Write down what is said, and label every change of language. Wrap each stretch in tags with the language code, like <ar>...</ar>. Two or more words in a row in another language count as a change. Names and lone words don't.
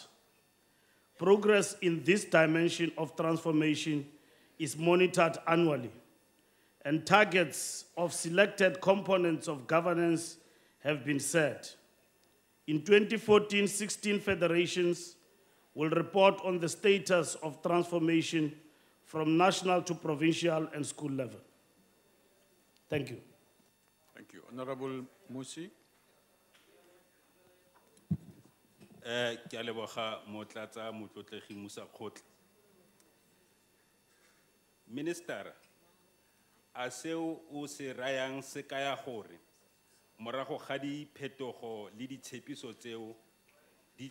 <en>Progress in this dimension of transformation is monitored annually, and targets of selected components of governance have been set. In 2014, 16 federations will report on the status of transformation from national to provincial and school level. Thank you. Thank you. Honorable Musi.</en> <tn>Ke a leboga motlatsa motlotlegi Musa Khotla. Minister, a seo o se rayang se kaya gore morago ga diphetogo le ditshepiso tseo di</tn>